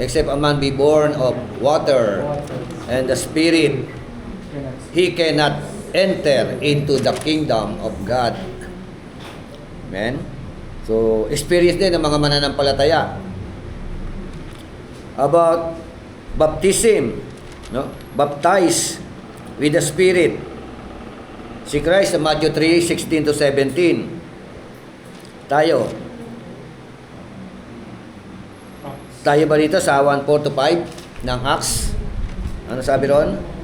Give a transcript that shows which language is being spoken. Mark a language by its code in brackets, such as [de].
[en] Except a man be born of water and the Spirit, he cannot enter into the kingdom of God. Amen? [tl] So, experience din ng mga mananampalataya. [en] About baptism, no? Baptize with the Spirit. [tl] Si Christ sa Matthew 3:16-17. Tayo ba dito sa 1:4-5 ng Acts? Ano sabi ron?